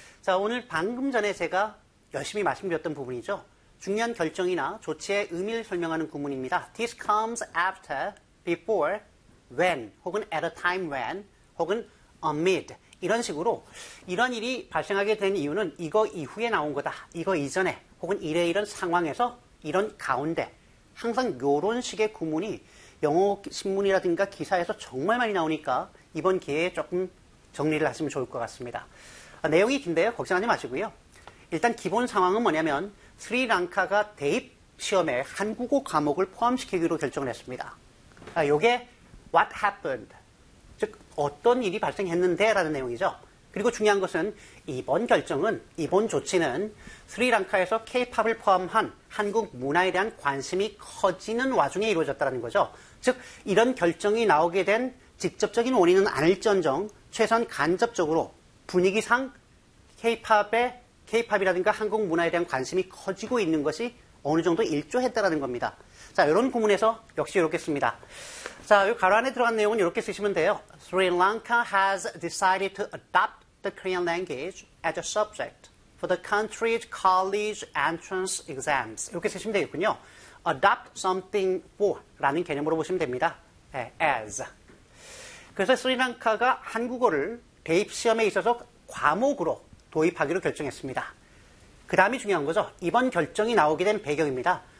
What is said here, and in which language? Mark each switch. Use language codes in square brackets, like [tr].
[ko] 자, 오늘 방금 전에 제가 열심히 말씀드렸던 부분이죠. 중요한 결정이나 조치의 의미를 설명하는 구문입니다. [en] This comes after, before, when, 혹은 at a time when, 혹은 amid. [ko] 이런 식으로 이런 일이 발생하게 된 이유는 이거 이후에 나온 거다. 이거 이전에 혹은 이래 이런 상황에서 이런 가운데 항상 이런 식의 구문이 영어 신문이라든가 기사에서 정말 많이 나오니까 이번 기회에 조금 정리를 하시면 좋을 것 같습니다. 내용이 긴데요. 걱정하지 마시고요. 일단 기본 상황은 뭐냐면 스리랑카가 대입 시험에 한국어 과목을 포함시키기로 결정을 했습니다. 이게 [en] what happened, [ko] 즉 어떤 일이 발생했는데라는 내용이죠. 그리고 중요한 것은 이번 결정은, 이번 조치는 스리랑카에서 K-POP을 포함한 한국 문화에 대한 관심이 커지는 와중에 이루어졌다는 거죠. 즉, 이런 결정이 나오게 된 직접적인 원인은 아닐지언정 최소한 간접적으로 분위기상 K-POP이라든가 한국 문화에 대한 관심이 커지고 있는 것이 어느 정도 일조했다는 겁니다. 자, 이런 구문에서 역시 이렇게 씁니다. 자, 이 가로 안에 들어간 내용은 이렇게 쓰시면 돼요. [en] Sri Lanka has decided to adopt the Korean language as a subject for the country's college entrance exams. [ko] 이렇게 쓰시면 되겠군요. [en] Adopt something for [ko] 라는 개념으로 보시면 됩니다. As. 그래서 스리랑카가 한국어를 대입 시험에 있어서 과목으로 도입하기로 결정했습니다. 그 다음이 중요한 거죠. 이번 결정이 나오게 된 배경입니다.